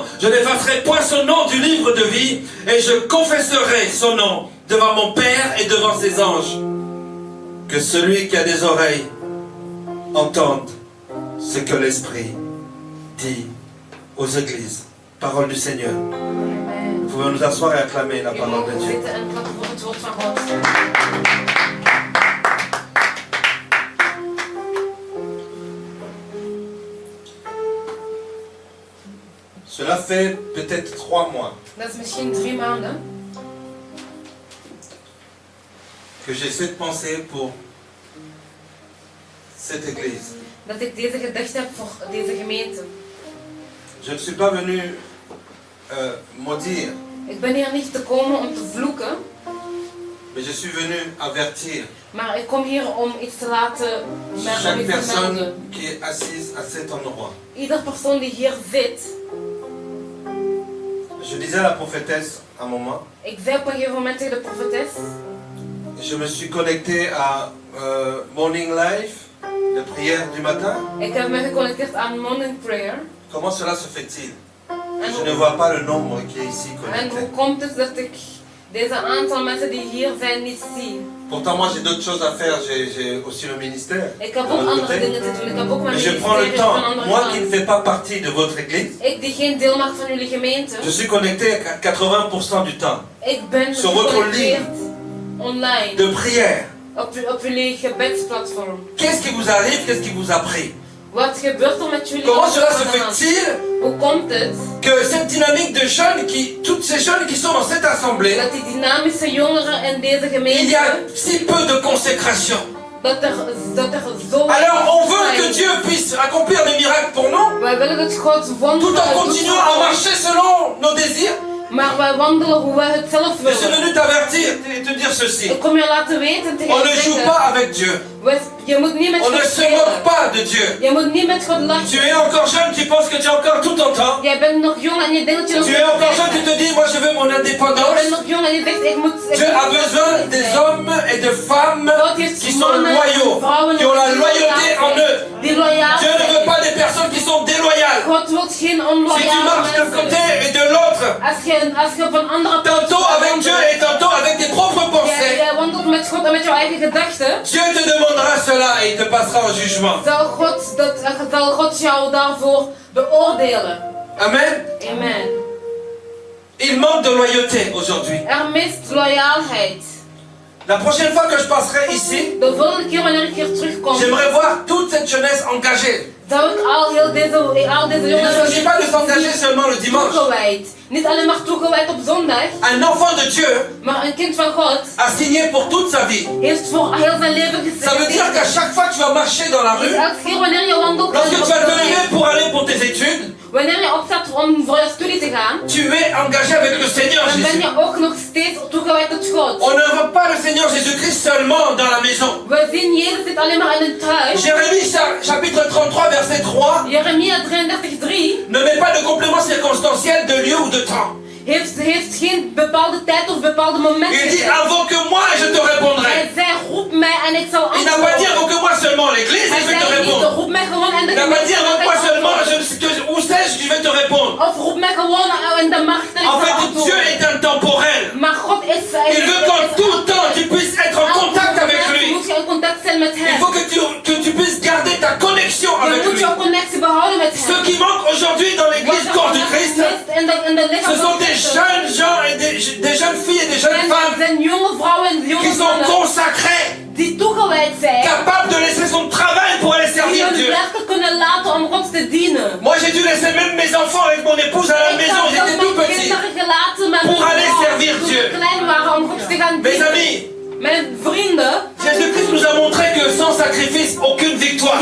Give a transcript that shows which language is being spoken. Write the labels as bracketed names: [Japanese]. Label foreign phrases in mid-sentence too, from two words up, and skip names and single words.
[French] Je n'effacerai point son nom du livre de vie et je confesserai son nom devant mon Père et devant ses anges. Que celui qui a des oreilles entende ce que l'Esprit dit aux églises. Parole du Seigneur. Amen. Nous pouvons nous asseoir et acclamer la [Dutch] We [French] parole de [Dutch] mogen [French] Dieu. [Dutch] zitten en klappen voor het woord van God. [French] Cela fait peut-être 3 mois [Dutch] Dat is misschien 3 maanden [French] que j'ai cette pensée pour cette église. [Dutch] dat ik deze gedachte heb voor deze gemeente. [French] Je ne suis pas venu maudire, [Dutch] Ik ben hier niet te komen om te vloeken, [French] mais je suis venu avertir [Dutch] maar ik kom hier om iets te laten [French] chaque [Dutch] om iets te [French] personne [Dutch] melden. [French] qui est assise à cet endroit. [Dutch] Ieder persoon die hier zit, [French] Je disais à la prophétesse à un moment, [Dutch] ik zei op een gegeven moment tegen de profetes, [French] je me suis connecté à Morning Life, de prière du matin. [Dutch] ik heb me geconnecteerd aan Morning Prayer. [French] Comment cela se fait-il? [Dutch] En [French] Je ne [Dutch] hoe, [French] vois pas le nombre qui est ici [Dutch] en [French] connecté. [Dutch] hoe komt het dat ik deze aantal mensen die hier zijn niet zie? [French] Pourtant, moi j'ai d'autres choses à faire, j'ai aussi le ministère. [Dutch] Ik heb de ook [French] l'autre [Dutch] andere [French] côté. [Dutch] dingen te doen, ik heb ook mijn [French] Mais je prends le [Dutch] ministerie van [French] temps, [Dutch] andere [French] moi qui ne [Dutch] kant. [French] fais pas partie de votre église, [Dutch] Ik die geen deel maak van jullie gemeente, [French] je suis connecté 80% du temps [Dutch] ik ben [French] Sur votre [Dutch] geconnecteerd online [French] de prière. [Dutch] op jullie gebedsplatform. [French] Qu'est-ce qui vous arrive? Qu'est-ce qui vous a pris? [Dutch] Wat gebeurt er met jullie? [French] Comment cela se [Dutch] aan de hand? [French] fait-il [Dutch] Hoe komt het [French] que cette dynamique de jeunes, toutes ces jeunes qui sont dans cette assemblée, [Dutch] dat die dynamische jongeren in deze [French] il y [Dutch] gemeente, [French] a si peu de consécration? [Dutch] dat er zo [French] Alors on veut que [Dutch] zijn? [French] Dieu puisse accomplir des miracles pour nous, [Dutch] Wij willen dat God [French] tout [Dutch] wonderen [French] en [Dutch] doet [French] continuant [Dutch] voor [French] à [Dutch] ons, [French] marcher selon nos désirs. [Dutch] maar wij wandelen hoe wij het zelf [French] Je suis [Dutch] willen. [French] venu t'avertir et te dire ceci. [Dutch] Ik kom je laten weten tegen [French] On [Dutch] je [French] ne joue [Dutch] zeggen, [French] pas avec Dieu. [Dutch] je moet niet met [French] On [Dutch] God [French] ne se moque [Dutch] spelen. [French] pas de Dieu. [Dutch] Je moet niet met God [French] Tu [Dutch] lachen. [French] es encore jeune, tu penses que tu as encore tout ton temps. [Dutch] Jij bent nog jong en je denkt dat je nog [French] Tu es encore jeune, tu te dis, moi je veux mon [Dutch] Je bent [French] indépendance. [Dutch] nog jong en je zegt, ik moet... [French] Dieu a besoin des hommes et de femmes qui sont loyaux, qui ont la loyauté en eux. [Dutch] Die loyaal [French] Dieu ne veut [Dutch] zijn. [French] pas des personnes qui sont déloyales. [Dutch] God wil geen [French] Si tu [Dutch] onloyale [French] marches d'un [Dutch] mensen. [French] côté et de l'autre, [Dutch] Als je op een andere [French] tantôt avec Dieu et tantôt avec tes propres pensées, [Dutch] jij wandelt met God en met jouw eigen gedachten, [French] Dieu te demandera cela et il te passera en jugement. [Dutch] zal God jou daarvoor beoordelen. [French] Amen. [Dutch] Amen. [French] Il manque de loyauté aujourd'hui. [Dutch] Mist loyaalheid. [French] La prochaine fois que je passerai ici, [Dutch] De volgende keer wanneer ik hier terugkom, [French] j'aimerais voir toute cette jeunesse engagée. [Dutch] zou ik al deze [French] Il ne s'agit pas de s'engager [Dutch] jongeren [French] seulement le dimanche. [Dutch] toegewijd. Niet alleen maar toegewijd op zondag, [French] Un enfant de Dieu [Dutch] maar een kind van God [French] a signé pour toute sa vie. [Dutch] heeft voor heel zijn leven [French] Ça veut dire qu'à chaque fois que tu vas marcher dans la [Dutch] Dus [French] rue, [Dutch] elke keer wanneer je wandelt, [French] lorsque tu vas te lever pour aller pour tes études, [Dutch] wanneer je opstaat om voor je studie te gaan, [French] tu es engagé avec le Seigneur [Dutch] dan ben [French] Jésus. [Dutch] je ook nog steeds toegewijd tot God. [French] On ne voit pas le Seigneur Jésus-Christ seulement dans la maison. [Dutch] We zien Jezus niet alleen maar in het huis. [French] Jérémie chapitre 33 verset 3 [Dutch] Jeremia 33:3 [French] ne met pas de complément circonstanciel de lieu ou de temps. [Dutch] heeft geen bepaalde tijd of bepaalde momenten. [French] Il dit invoque moi et je te répondrai. [Dutch] Hij zei roep mij en ik zal [French] Il n'a pas dit [Dutch] antwoorden. [French] invoque moi seulement l'église et [Dutch] Hij [French] je vais te [Dutch] zei niet [French] répondre. [Dutch] roep mij gewoon en de [French] Il n'a pas dit [Dutch] gemeente zal [French] invoque moi [Dutch] ik [French] seulement [Dutch] antwoorden. [French] répondre. [Dutch] Of roep mij gewoon in de markt en ik [French] En [Dutch] zal [French] fait, Dieu [Dutch] antwoorden. [French] est intemporel. [Dutch] Maar God is... [French] Il veut qu'en tout temps, tu puisses être en contact avec lui. [Dutch] Je moet je in contact zijn met [French] Il [Dutch] hem. [French] faut que tu puisses garder ta connexion [Dutch] Je [French] avec [Dutch] moet [French] lui. [Dutch] jouw connectie behouden met [French] Ce [Dutch] hem. [French] qui manque aujourd'hui dans l'église corps du Christ, [Dutch] In de lichaam [French] ce sont [Dutch] van [French] des [Dutch] Christus. [French] jeunes gens et des jeunes filles et des jeunes femmes [Dutch] zijn jonge vrouwen en [French] qui [Dutch] jonge [French] sont [Dutch] mannen [French] consacrés, [Dutch] die toegewijd zijn. [French] capables de laisser son travail pour aller [Dutch] Die [French] servir [Dutch] hun [French] Dieu. [Dutch] werken kunnen laten om God te dienen. [French] Moi, j'ai dû laisser même mes enfants avec mon épouse à la [Dutch] Ik [French] maison, [Dutch] heb [French] j'étais [Dutch] zelfs [French] tout [Dutch] mijn [French] petit. [Dutch] kinderen gelaten met [French] Pour [Dutch] mijn [French] aller [Dutch] vrouw [French] servir [Dutch] toen [French] Dieu. [Dutch] ze klein waren om God te gaan [French] Mes [Dutch] dienen. [French] amis, [Dutch] Mijn vrienden, [French] Jésus-Christ nous a montré que sans sacrifice, aucune victoire.